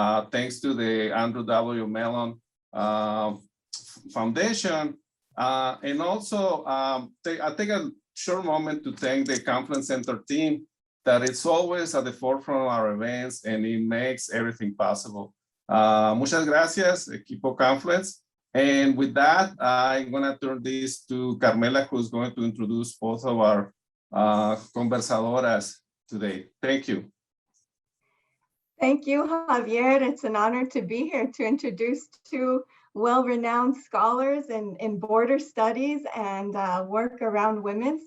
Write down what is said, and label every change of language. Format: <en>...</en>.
<en>Thanks to the Andrew W. Mellon Foundation. And also, I take a short moment to thank the Confluence Center team that it's always at the forefront of our events and it makes everything possible.</en> <es>Muchas gracias, Equipo Confluence.</es> <en>And with that, I'm gonna turn this to Carmela, who's going to introduce both of our conversadoras today. Thank you. Thank you, Javier. It's an honor to be here to introduce two well-renowned scholars in border studies and work around women.</en>